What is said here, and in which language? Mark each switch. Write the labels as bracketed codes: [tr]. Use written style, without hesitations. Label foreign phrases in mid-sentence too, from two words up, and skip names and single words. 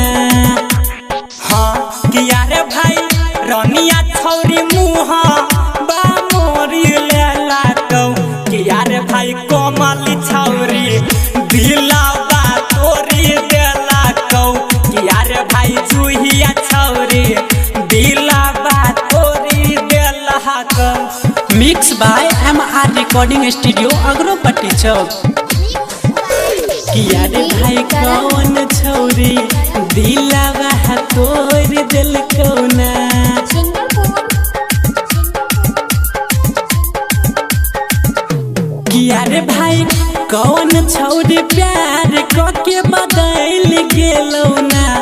[anp] हाँ किया रे भाई रनिया छौरी मुहा बा मोरी लेला कौ। किया रे भाई कोमली छौरी दिलावा तोरी देला कौ। किया रे भाई चूहिया छौरी दिलावा तोरी देला कौ। [en] Mix by MR Recording Studio अग्रोपट्टी चौक। [anp] किया रे भाई कौन छौरी दिलावा तोर दिल कौना। किया रे भाई कौन छौरी प्यार के बदल गेलौ ना।